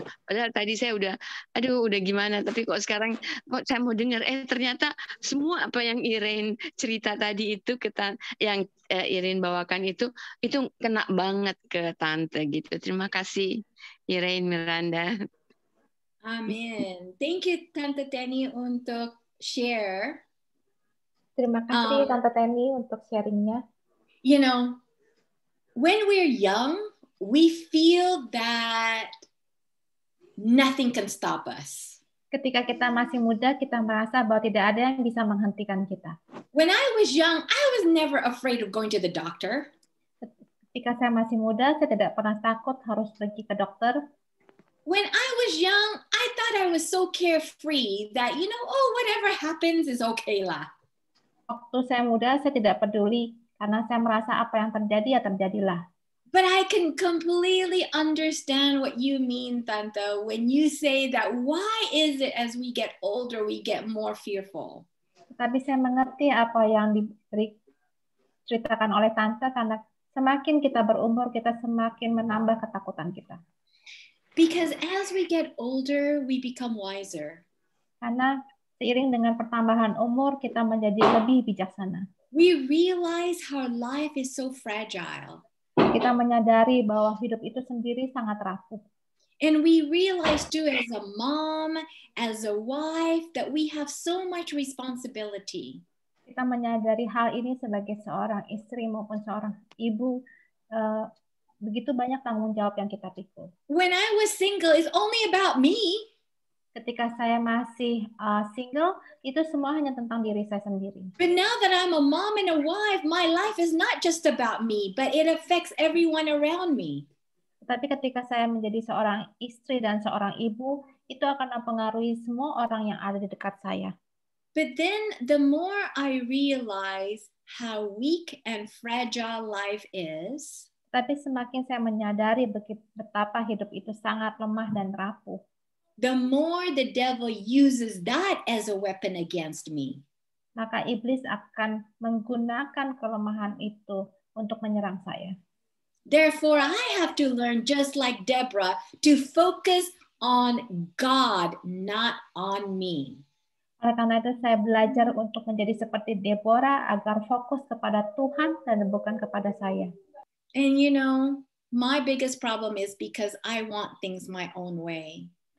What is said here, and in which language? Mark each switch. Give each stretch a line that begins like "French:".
Indonesian: Padahal tadi saya udah gimana, tapi kok sekarang kok saya mau dengar ternyata semua apa yang Irene cerita tadi itu yang Irene bawakan itu kena banget ke tante gitu. Terima kasih Irene Miranda.
English: Amin. Thank you Tante Teni
Indonesian: untuk
English: share.
Indonesian: Terima kasih Tante Teni untuk sharingnya.
English: You know, when we're young, we feel that nothing can stop us.
Indonesian: Ketika kita masih muda, kita merasa bahwa tidak ada yang bisa menghentikan kita.
English: When I was young, I was never afraid of going to the doctor.
Indonesian: Ketika saya masih muda, saya tidak pernah takut harus pergi ke dokter.
English: When I was young, I thought I was so carefree that, you know, oh, whatever happens is okay lah.
Indonesian: Waktu saya muda, saya tidak peduli karena saya merasa apa yang terjadi ya terjadilah.
English: But I can completely understand what you mean, Tante, when you say that why is it as we get older we get more fearful?
Indonesian: Tapi saya mengerti apa yang diceritakan oleh Tante karena semakin kita berumur, kita semakin menambah ketakutan kita.
English: Because as we get older, we become wiser.
Indonesian: Karena seiring dengan pertambahan umur, kita menjadi lebih bijaksana.
English: We realize how life is so fragile.
Indonesian: Kita menyadari bahwa hidup itu sendiri sangat rapuh.
English: And we realize too as a mom, as a wife, that we have so much responsibility.
Indonesian: Kita menyadari hal ini sebagai seorang istri maupun seorang ibu, begitu banyak tanggung jawab yang kita pikul.
English: When I was single, it's only about me.
Indonesian: Ketika saya masih single, itu semua hanya tentang diri saya sendiri.
English: But now that I'm a mom and a wife, my life is not just about me, but it affects everyone around me.
Indonesian: Tapi ketika saya menjadi seorang istri dan seorang ibu, itu akan mempengaruhi semua orang yang ada di dekat saya.
English: But then the more I realize how weak and fragile life is,
Indonesian: tapi semakin saya menyadari betapa hidup itu sangat lemah dan rapuh,
English: the more the devil uses that as a weapon against me.
Indonesian: Maka iblis akan menggunakan kelemahan itu untuk menyerang saya.
English: Therefore, I have to learn, just like Deborah, to focus on God, not on me.
Indonesian: Oleh karena itu saya belajar untuk menjadi seperti Deborah agar fokus kepada Tuhan dan bukan kepada saya.
English: And you know, my biggest problem is because I want things my own way.